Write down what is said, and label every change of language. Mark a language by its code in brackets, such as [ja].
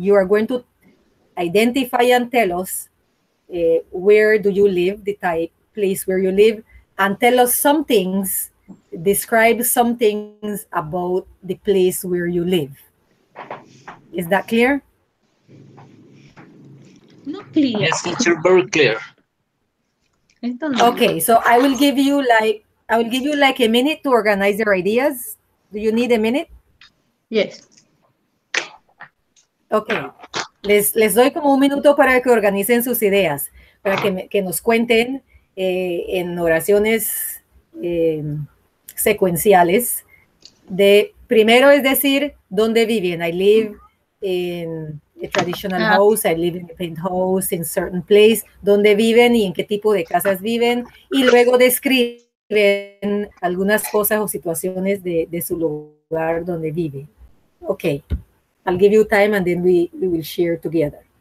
[en] You are going to identify and tell us where do you live, the type place where you live, and tell us some things, describe some things about the place where you live. Is that clear? Not clear. Yes, teacher, very clear. I don't know. Okay, so I will give you like a minute to organize your ideas. Do you need a minute? Yes. Okay. [es] Les doy como un minuto para que organicen sus ideas, para que nos cuenten en oraciones secuenciales. Primero es decir, ¿dónde viven? [en] I live in a traditional house, I live in a penthouse, in certain place. [es] ¿Dónde viven y en qué tipo de casas viven? Y luego describen algunas cosas o situaciones de su lugar donde vive. [en] Okay. I'll give you time and then we will share together.